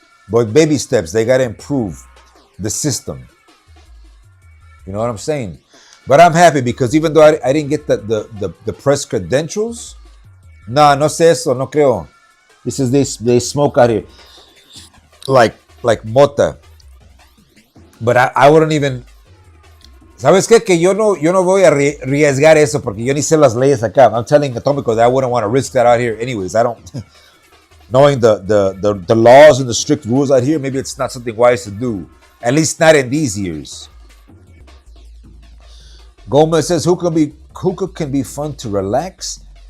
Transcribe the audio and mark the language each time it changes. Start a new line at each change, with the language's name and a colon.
English: But baby steps, they got to improve the system. You know what I'm saying? But I'm happy because even though I didn't get the press credentials,
Spanish: no sé eso, no creo.
English: This is they smoke out here like mota. But I wouldn't even.
Spanish: ¿Sabes qué? Que yo no voy a arriesgar eso porque yo ni sé las leyes acá.
English: I'm telling Atomico that I wouldn't want to risk that out here. Anyways, I don't. Knowing the laws and the strict rules out here, maybe it's not something wise to do. At least not in these years. Gomez says, hookah can be fun to relax.